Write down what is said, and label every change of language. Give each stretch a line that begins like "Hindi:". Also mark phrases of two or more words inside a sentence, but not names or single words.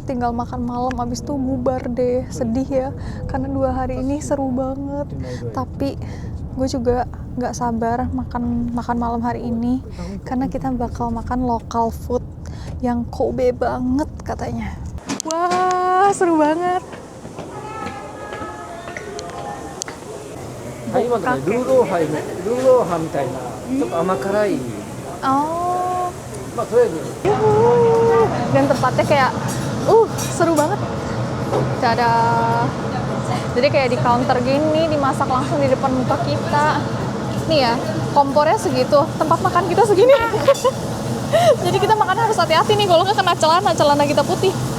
Indonesian: Tinggal makan malam, abis itu bubar deh. Sedih ya, karena 2 hari ini seru banget. Tapi gue juga gak sabar makan malam hari ini, karena kita bakal makan
English: local food
Indonesian: yang Kobe banget katanya. Wah, seru banget.
Japanese: はい、今のね、ルーローハンみたいな、ちょっと甘辛い、 Oh, まあとりあえず
Indonesian: dan tempatnya kayak, seru banget. Tada. Jadi kayak di counter gini, dimasak langsung di depan muka kita. Nih ya, kompornya segitu, tempat makan kita segini. Jadi kita makan harus hati-hati nih, kalau nggak kena celana kita putih.